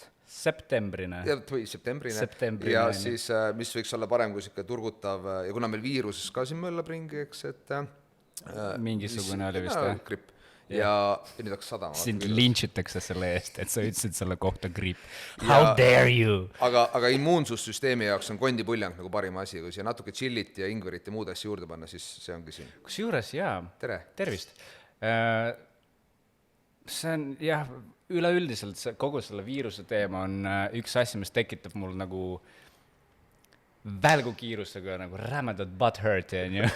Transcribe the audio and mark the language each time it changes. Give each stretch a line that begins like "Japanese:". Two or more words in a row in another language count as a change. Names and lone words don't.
Estonian: Septembrine. Või septembrine. Ja siis, mis võiks olla parem kui siuke turgutav, ja kuna meil viiruses ka siin möllab ringi, eks, et... Mingisugune oli vist, gripp. Ja nüüd hakkas sadama. Sind lynchitakse selle eest, et sa ütlesid selle kohta gripp.
English: How dare you?
Estonian: Aga immuunsussüsteemi jaoks on kondipuljang nagu parim asi, kui siia natuke chillit ja ingverit ja muud asja juurde panna, siis see ongi siin. Kus juures, jaa. Tere. Tervist. See on, jah, üleüldiselt kogu selle viiruse teema on üks asi, mis tekitab mul nagu välgukiirusega nagu rämedad butthurti, on ju.